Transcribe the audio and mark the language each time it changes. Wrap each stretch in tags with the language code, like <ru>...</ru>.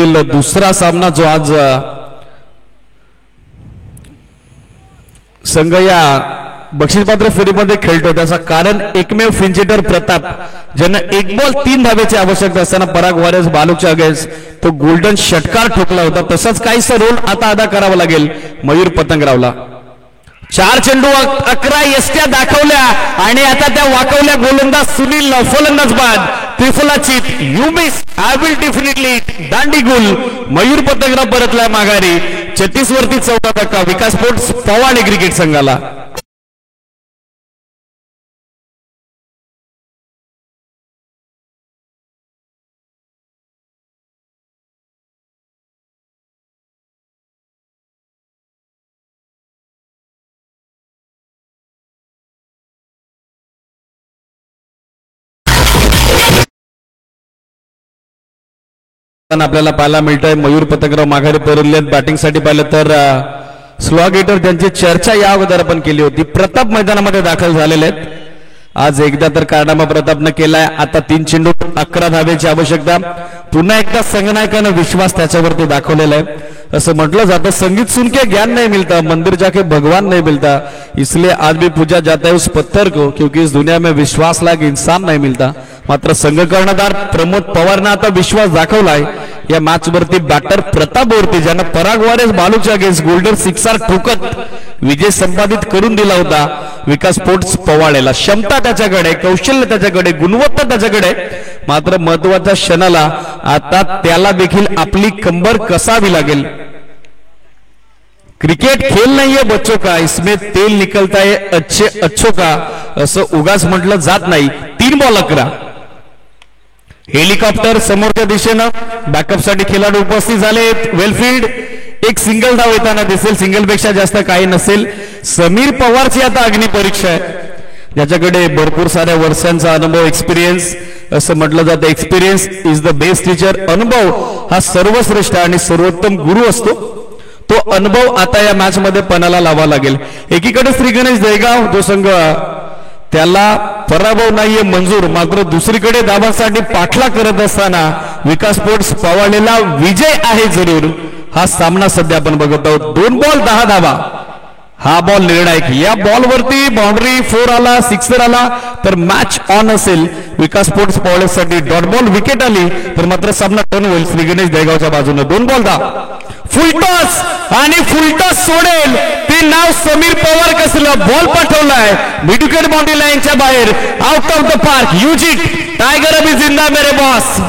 <mr>दुसरा सामना जो आज संघ या बक्षीसपात्र फेरीमध्ये खेळतो त्याचा कारण एकमेव फिंचिटर प्रताप ज्यांना 1 बॉल 3 धावेची आवश्यकता असताना पराग वॉरियर्स बालूकच्या अगेन्स्ट तो गोल्डन षटकार ठोकला होता. तसाच काहीसा रोल आता अदा करावा लागेल मयूर पतंगरावला. 4 चेंडू 11 यष्ट्या दाखवल्या आणि आता त्या वाकवल्या गोलंदाज सुनील फलंदाज बाद.</mr> <en>त्रिफलाची you miss, I will definitely</en> <mr>दांडी गुल. मयूर पतंगराव परतलाय माघारी. 36 वरती 14 धक्का विकास स्पोर्ट्स पवाडे क्रिकेट संघाला. आपल्याला पाहायला मिळतंय मयूर पतंगराव माघारी परतलेत. बॅटिंगसाठी पाहिलं तर स्लॉगेटर त्यांची चर्चा या अगोदर आपण केली होती. प्रताप मैदानामध्ये दाखल झालेले आहेत. आज एकदा तर कारनामा प्रतापनं केलाय. आता 3 चेंडू 11 धावेची आवश्यकता. पुन्हा एकदा संघनायकानं विश्वास त्याच्यावरती दाखवलेला आहे. असं म्हटलं जातं</mr> <hi>संगीत सुन के ज्ञान नहीं मिलता, मंदिर जाके भगवान नहीं मिलता, इसलिए आज भी पूजा जाता है उस पत्थर को, क्योंकि इस दुनिया में विश्वास लायक इंसान नहीं मिलता.</hi> <mr>मात्र संघ कर्णधार प्रमोद पवारनं आता विश्वास दाखवलाय या मॅच वरती. बॅटर प्रताप वरती ज्यानं पराग वॉरियर्स बालूच्या अगेन्स्ट गोल्डन 6 ठोकत विजय संपादित करून दिला होता विकास स्पोर्ट्स पवाडेला. क्षमता त्याच्याकडे, कौशल्य त्याच्याकडे, गुणवत्ता त्याच्याकडे. मात्र महत्वाच्या क्षणाला आता त्याला देखील आपली कंबर कसावी लागेल.</mr> <hi>क्रिकेट खेल नहीं है बच्चों का, इसमें तेल निकलता है अच्छे अच्छों का,</hi> <mr>असं उगाच म्हटलं जात नाही. 3 बॉल 11. हेलिकॉप्टर समोरच्या दिशेनं बॅकअप साठी खेळाडू उपस्थित झालेत. वेलफील्ड एक सिंगल धाव येताना दिसेल, सिंगल पेक्षा जास्त काही नसेल. समीर पवारची आता अग्निपरीक्षा आहे, ज्याच्याकडे भरपूर साऱ्या वर्षांचा अनुभव, एक्सपिरियन्स. असं म्हटलं जातं</mr> <en>Experience is the best teacher.</en> <mr>अनुभव हा सर्वश्रेष्ठ आणि सर्वोत्तम गुरु असतो. तो अनुभव आता या मॅच मध्ये पणाला लावा लागेल. एकीकडे श्री गणेश दहेगाव जो संघ त्याला पराभव नाहीये मंजूर, मात्र दुसरीकडे धावांसाठी पाठला करत असताना विकास स्पोर्ट्स पवाडेला विजय आहे जरूर. हा सामना सध्या आपण बघत आहोत. 2 बॉल 10 धावा. हा बॉल निर्णायक. या बॉलवरती बाउंड्री 4 आला, सिक्सर आला तर मॅच ऑन असेल विकास स्पोर्ट्स पॉवलेसाठी. डॉट बॉल विकेट आली तर मात्र सामना टर्न होईल श्री गणेश दहेगावच्या बाजूने. 2 बॉल दा फुलटॉस आणि फुलटॉस सोडेल ते नाव समीर पवार कसलं. बॉल पाठवलाय मिड विकेट बाउंड्री लाईनच्या बाहेर,</mr> <en>Out of the park.</en> <hi>युजिट tiger अभी जिंदा मेरे बॉस.</hi>